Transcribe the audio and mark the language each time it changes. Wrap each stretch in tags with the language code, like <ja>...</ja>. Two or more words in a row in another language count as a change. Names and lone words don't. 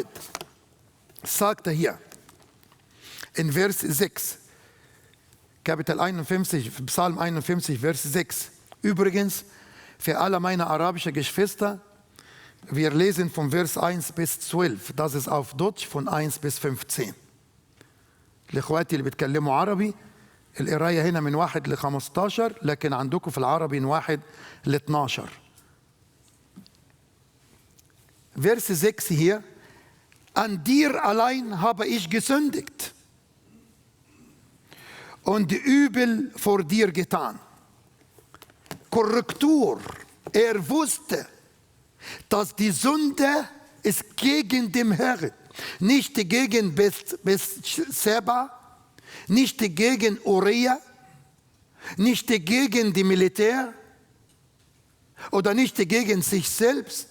<de>Sagt er hier in Vers 6. Kapitel 51, Psalm 51, Vers 6. Übrigens, für alle meine arabischen Geschwister, wir lesen von Vers 1 bis 12. Das ist auf Deutsch von 1 bis 15.</de> <ar>الإخوات اللي بيتكلموا عربي القراية هنا من 1 ل 15 لكن عندكم في العربي من 1 ل 12.</ar> <de>Vers 6 hier. An dir allein habe ich gesündigt und Übel vor dir getan. Korrektur. Er wusste, dass die Sünde ist gegen den Herrn, nicht gegen Bethseba, nicht gegen Uriah, nicht gegen die Militär oder nicht gegen sich selbst.</de>